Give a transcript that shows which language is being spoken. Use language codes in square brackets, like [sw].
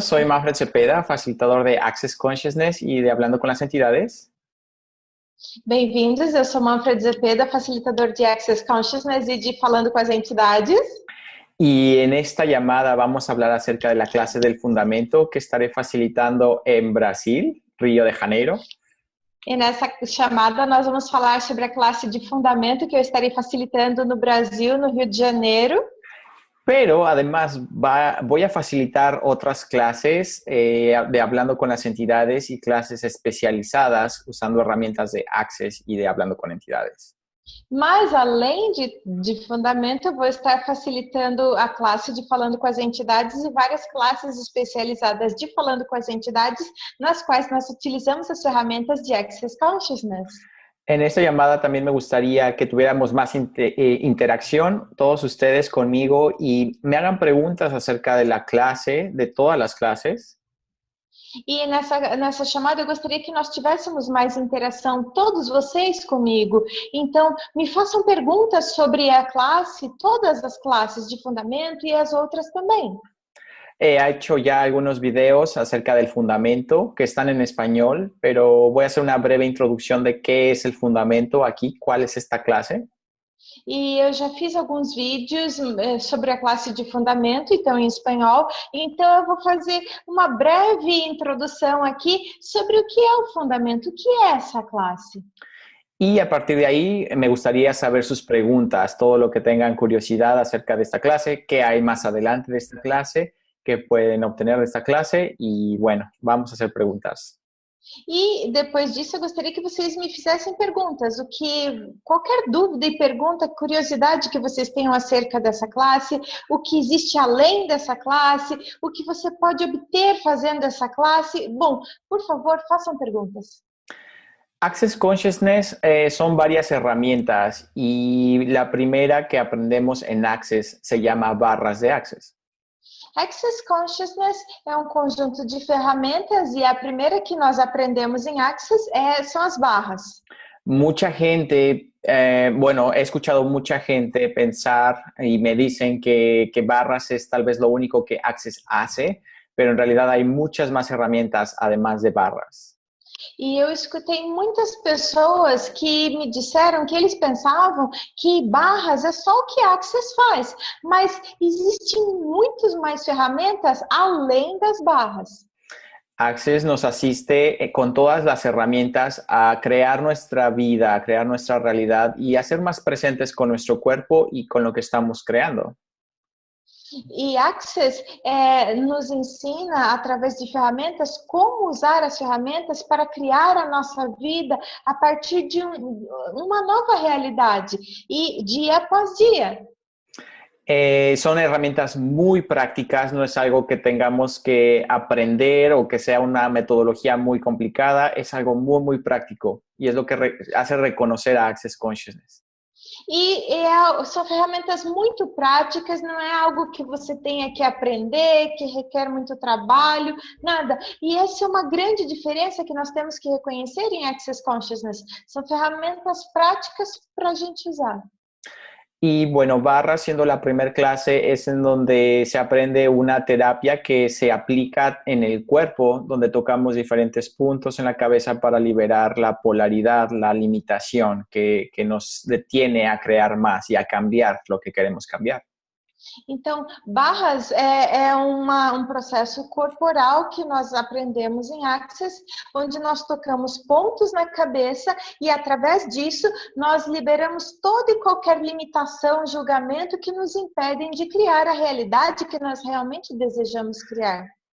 [es] Soy Manfred Cepeda, facilitador de Access Consciousness y de Hablando con las Entidades. [pt] Bem-vindos, eu sou Manfred Zepeda, facilitador de Access Consciousness e de Falando com as Entidades. [es] Y en esta llamada vamos a hablar acerca de la clase del fundamento que estaré facilitando en Brasil, Río de Janeiro. [pt] E nessa chamada nós vamos falar sobre a classe de fundamento que eu estarei facilitando no Brasil, no Rio de Janeiro. [es] Pero además voy a facilitar otras clases de Hablando con las Entidades y clases especializadas usando herramientas de Access y de Hablando con Entidades. [pt] Mas, além de fundamento, eu vou estar facilitando a classe de Falando com as Entidades e várias classes especializadas de Falando com as Entidades, nas quais nós utilizamos as ferramentas de Access Consciousness. [es] En esta llamada también me gustaría que tuviéramos más interacción, todos ustedes conmigo, y me hagan preguntas acerca de la clase, de todas las clases. [pt] E nessa chamada eu gostaria que nós tivéssemos mais interação, todos vocês comigo. Então, me façam perguntas sobre a classe, todas as classes de fundamento e as outras também. [es] He hecho ya algunos videos acerca del fundamento que están en español, pero voy a hacer una breve introducción de qué es el fundamento aquí, cuál es esta clase. [pt] E eu já fiz alguns vídeos sobre a classe de fundamento, então em espanhol. Então eu vou fazer uma breve introdução aqui sobre o que é o fundamento, o que é essa classe. [es] Y a partir de ahí me gustaría saber sus preguntas, todo lo que tengan curiosidad acerca de esta clase, qué hay más adelante de esta clase, qué pueden obtener de esta clase y bueno, vamos a hacer preguntas. [pt] E depois disso eu gostaria que vocês me fizessem perguntas, qualquer dúvida e pergunta, curiosidade que vocês tenham acerca dessa classe, o que existe além dessa classe, o que você pode obter fazendo essa classe. Bom, por favor, façam perguntas. [es] Access Consciousness son varias herramientas y la primera que aprendemos en Access se llama barras de Access. [pt] Access Consciousness é um conjunto de ferramentas e a primeira que nós aprendemos em Access são as barras. [es] Mucha gente, bueno, he escuchado mucha gente pensar y me dicen que barras es tal vez lo único que Access hace, pero en realidad hay muchas más herramientas además de barras. [pt] E eu escutei muitas pessoas que me disseram que eles pensavam que barras é só o que Access faz, mas existem muitas mais ferramentas além das barras. [es] Access nos asiste con todas las herramientas a crear nuestra vida, a crear nuestra realidad y a ser más presentes con nuestro cuerpo y con lo que estamos creando. [pt] E Access nos ensina, através de ferramentas, como usar as ferramentas para criar a nossa vida a partir de uma nova realidade, e dia após dia. [es] Son herramientas muy prácticas, no es algo que tengamos que aprender o que sea una metodología muy complicada, es algo muy, muy práctico y es lo que hace reconocer a Access Consciousness. [pt] São ferramentas muito práticas, não é algo que você tenha que aprender, que requer muito trabalho, nada. E essa é uma grande diferença que nós temos que reconhecer em Access Consciousness. São ferramentas práticas para a gente usar. [es] Y bueno, barra siendo la primera clase es en donde se aprende una terapia que se aplica en el cuerpo, donde tocamos diferentes puntos en la cabeza para liberar la polaridad, la limitación que nos detiene a crear más y a cambiar lo que queremos cambiar. [pt] Então, barras é um processo corporal que nós aprendemos em Access, onde nós tocamos pontos na cabeça e, através disso, nós liberamos toda e qualquer limitação, julgamento que nos impedem de criar a realidade que nós realmente desejamos criar.